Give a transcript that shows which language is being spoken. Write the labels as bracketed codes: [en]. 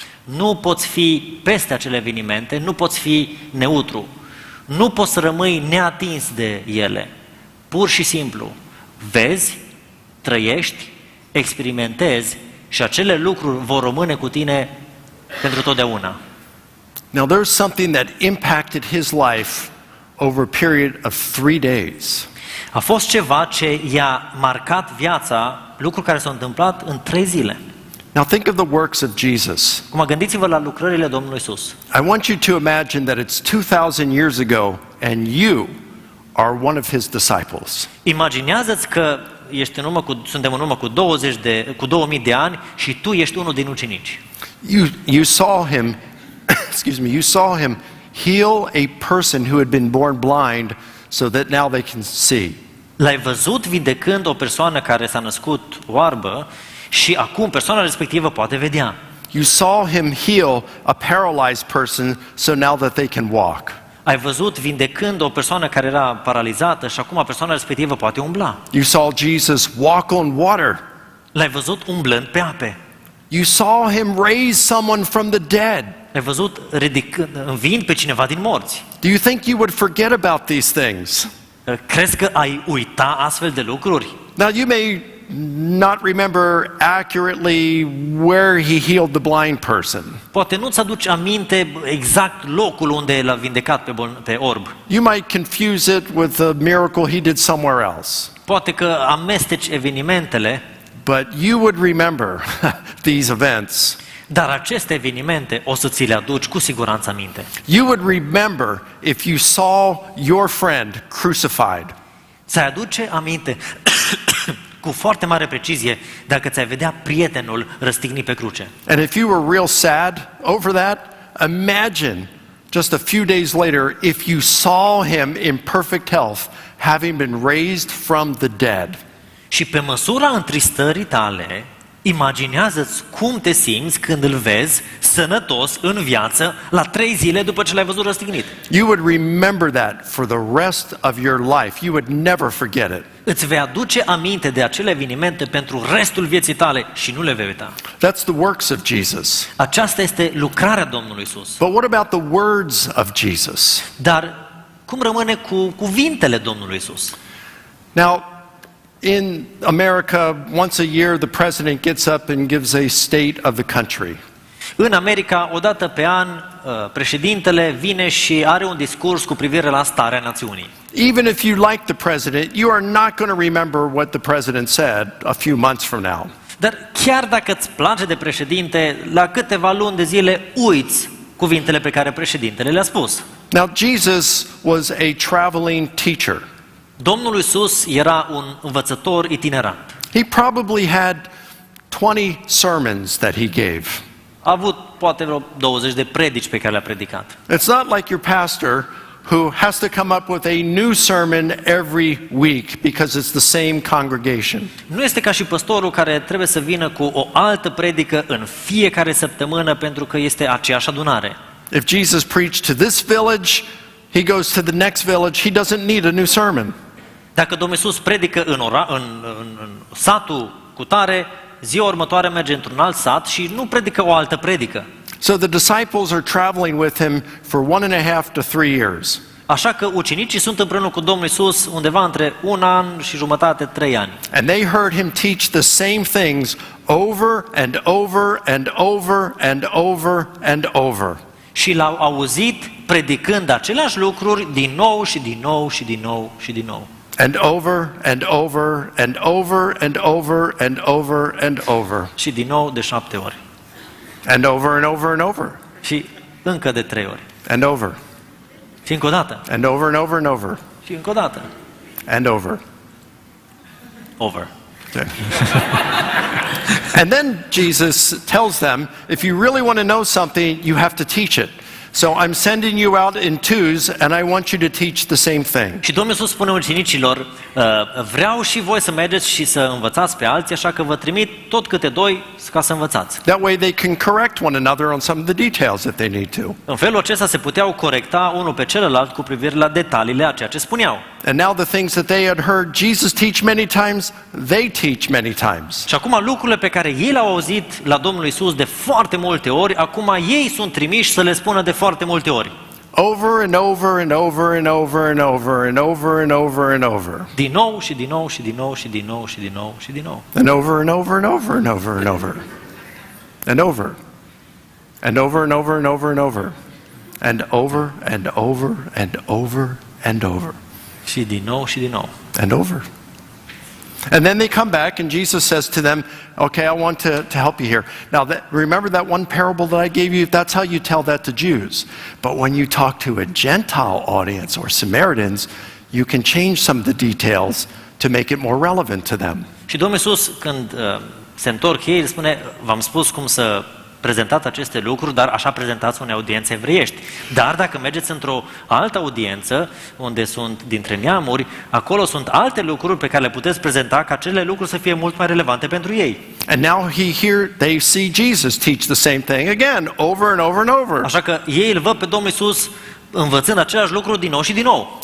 [ro] Nu poți fi peste acele evenimente, nu poți fi neutru. Nu poți să rămâi neatins de ele. Pur și simplu, vezi, trăiești, experimentezi și acele lucruri vor rămâne cu tine pentru totdeauna. [en] Now there's something that impacted his life over a period of 3 days. [ro] A fost ceva ce i-a marcat viața, lucruri care s-au întâmplat în 3 zile. [en] Now think of the works of Jesus. [ro] Acum gândiți-vă la lucrările Domnului Iisus. [en] I want you to imagine that it's 2000 years ago and you are one of his disciples. [ro] Imaginează-ți că suntem în urmă cu 2000 de ani și tu ești unul din ucenici. [en] You saw him you saw him heal a person who had been born blind so that now they can see. [ro] L-ai văzut vindecând o persoană care s-a născut oarbă și acum persoana respectivă poate vedea. [en] You saw him heal a paralyzed person so now that they can walk. [ro] Ai văzut vindecând o persoană care era paralizată și acum persoana respectivă poate umbla. [en] You saw Jesus walk on water. [ro] L-ai văzut umblând pe ape. [en] You saw him raise someone from the dead. [ro] L-ai văzut înviind pe cineva din morți. [en] Do you think you would forget about these things? [ro] Crezi că ai uita astfel de lucruri? [en] Now you may not remember accurately where he healed the blind person. [ro] Poate nu-ți aduci aminte exact locul unde l-a vindecat pe orb. [en] You might confuse it with a miracle he did somewhere else. [ro] Poate că amesteci evenimentele, [en] But you would remember these events. [ro] dar aceste evenimente o să ți le aduci cu siguranță aminte. [en] You would remember if you saw your friend crucified. [ro] Ți-ai aduce aminte cu foarte mare precizie dacă ți-ai vedea prietenul răstignit pe cruce. [en] And if you were real sad over that, imagine just a few days later if you saw him in perfect health, having been raised from the dead. [ro] Și pe măsura întristării tale, imaginează-ți cum te simți când îl vezi sănătos în viață la 3 zile după ce l-ai văzut răstignit. [en] You would remember that for the rest of your life. You would never forget it. [ro] Îți vei aduce aminte de acele evenimente pentru restul vieții tale și nu le vei uita. [en] That's the works of Jesus. [ro] Aceasta este lucrarea Domnului Iisus. [en] But what about the words of Jesus? [ro] Dar cum rămâne cu cuvintele Domnului Iisus? [en] Now, in America, once a year, the president gets up and gives a state of the country. [ro] În America, o dată pe an, președintele vine și are un discurs cu privire la starea națiunii. [en] Even if you like the president, you are not going to remember what the president said a few months from now. [ro] Dar chiar dacă îți place de președinte, la câteva luni de zile uiți cuvintele pe care președintele le-a spus. [en] Now, Jesus was a traveling teacher. [ro] Domnul Iisus era un învățător itinerant. [en] He probably had 20 sermons that he gave. [ro] A avut poate vreo 20 de predici pe care le-a predicat. [en] It's not like your pastor who has to come up with a new sermon every week because it's the same congregation. [ro] Nu este ca și păstorul care trebuie să vină cu o altă predică în fiecare săptămână pentru că este aceeași adunare. [en] If Jesus preached to this village, he goes to the next village, he doesn't need a new sermon. [ro] Dacă Domnul Iisus predică în satul cutare, ziua următoare merge într-un alt sat și nu predică o altă predică. [en] So the disciples are traveling with him for 1.5 to 3 years. [ro] Așa că ucenicii sunt împreună cu Domnul Iisus undeva între 1 an și jumătate, 3 ani. [en] And they heard him teach the same things over and over and over and over and over. [ro] Și l-au auzit predicând aceleași lucruri din nou și din nou și din nou și din nou. [en] And over and over and over and over and over and over. [ro] Și din nou de 7 ori. [en] And over and over and over. [ro] Și încă de 3 ori. [en] And over. [ro] Și încă o dată. [en] And over and over and over. [ro] Și încă o dată. [en] And over. Over. Okay. And then Jesus tells them, if you really want to know something, you have to teach it. So I'm sending you out in twos, and I want you to teach the same thing. [ro] Și Domnul Iisus spune ucenicilor, vreau și voi să mergeți și să învățați pe alții, așa că vă trimit tot câte doi ca să învățați. [en] That way they can correct one another on some of the details that they need to. [ro] În felul acesta se puteau corecta unul pe celălalt cu privire la detaliile a ceea ce spuneau. [en] And now the things that they had heard Jesus teach many times, they teach many times. [ro] Și acum lucrurile pe care ei le-au auzit la Domnul Iisus de foarte multe ori, acum ei sunt trimiși să le spună de foarte multe ori. [en] Over and over and over and over and over and over and over and over. [ro] Din nou și din nou și din nou și din nou și din nou și din nou. [en] And over and over and over and over and over. And over. And over and over and over and over. And over and over and over and over. [ro] Și din nou și din nou. [en] And over. And then they come back and Jesus says to them, okay, I want to help you here. Now, remember that one parable that I gave you? That's how you tell that to Jews. But when you talk to a Gentile audience or Samaritans, you can change some of the details to make it more relevant to them. [ro] Și Domnul Iisus, când se întorc ei, spune, v-am spus cum să prezentați aceste lucruri, dar așa prezentați unei audiențe evreiești. Dar dacă mergeți într-o altă audiență, unde sunt dintre neamuri, acolo sunt alte lucruri pe care le puteți prezenta ca acele lucruri să fie mult mai relevante pentru ei. [en] And now they see Jesus teach the same thing again, over and over and over. [ro] Așa că ei îl văd pe Domnul Iisus învățând același lucru din nou și din nou.